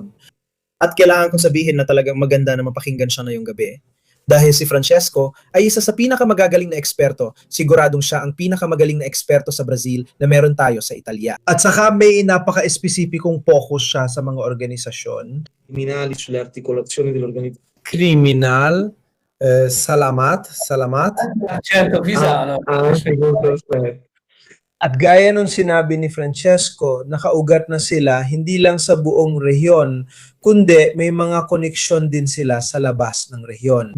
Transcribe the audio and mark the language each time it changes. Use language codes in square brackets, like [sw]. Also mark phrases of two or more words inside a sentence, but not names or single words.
[tl] At kailangan kong sabihin na talagang maganda na mapakinggan siya na yung gabi. Dahil si Francesco ay isa sa pinakamagagaling na eksperto, siguradong siya ang pinakamagaling na eksperto sa Brazil na meron tayo sa Italia. At saka may napaka-espesipikong focus siya sa mga organisasyon. [it] Criminali sulle articolazioni dell'organizzazione. [tl] Criminal, salamat. [it] Certo, Pisano. [tl] At gaya nung sinabi ni Francesco, nakaugat na sila hindi lang sa buong rehiyon, kundi may mga koneksyon din sila sa labas ng rehiyon.